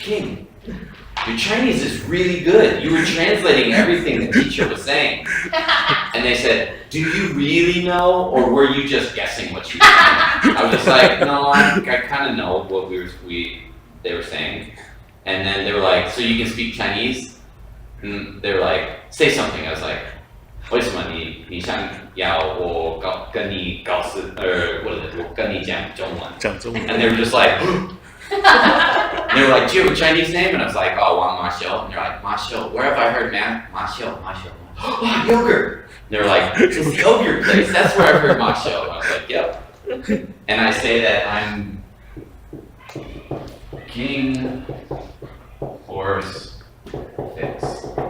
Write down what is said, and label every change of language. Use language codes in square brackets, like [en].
[en] King, your Chinese is really good. You were translating everything the teacher was saying. And they said, do you really know, or were you just guessing what she was saying? I was just like, no, I kind of know what they were saying. And then they were like, so you can speak Chinese? And they were like, say something. I was like, [zh] 为什么你想要我跟你告诉我跟你讲中文？讲中文。 [en] And they were just like, and they were like, do you have a Chinese name? And I was like, oh, Wang Ma Xiu. And they're like, Ma Xiu, where have I heard Ma Xiu? Oh, yogurt. And they were like, this yogurt place, that's where I've heard Ma Xiu. And I was like, yep. And I say that I'm King Horse Fix.